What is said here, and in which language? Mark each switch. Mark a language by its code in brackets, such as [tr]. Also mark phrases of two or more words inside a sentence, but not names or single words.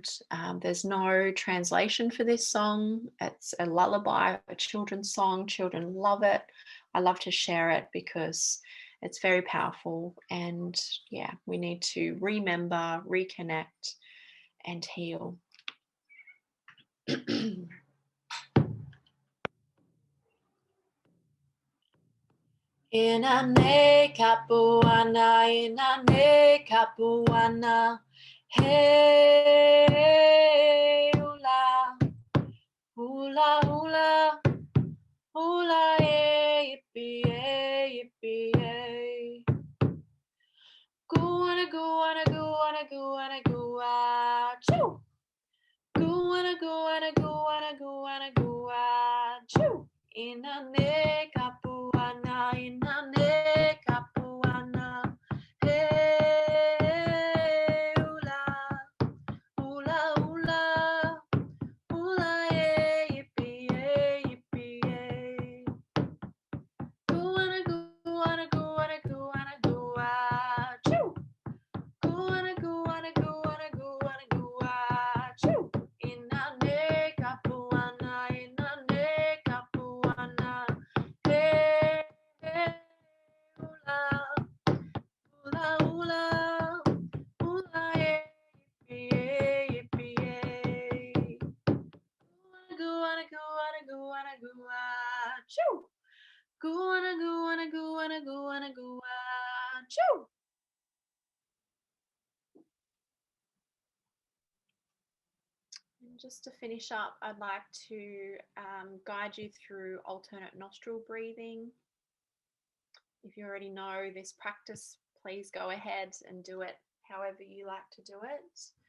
[en] There's no translation for this song. It's a lullaby, a children's song. Children love it. I love to share it because it's very powerful. And yeah, we need to remember, reconnect, and heal. [haw] Inane kapuana, inane kapuana, hey hula, hula hula, [en] hula yippee yippee yay. Guana guana guana guana gua, choo. Guana guana guana guana gua, choo. [haw] Inane kapuana, inane kapuana, hey hula, hula hula, [en] hula yippee yippee yay. Guana guana guana guana gua, choo. Guana guana guana guana gua, choo. [haw] Inane kapuana, inane kapuana, hey hula, hula hula, [en] hula yippee yippee yay. Guana guana guana gua, choo. Guana guana guana guana gua, choo. And just to finish up, I'd like to guide you through alternate nostril breathing. If you already know this practice, please go ahead and do it however you like to do it.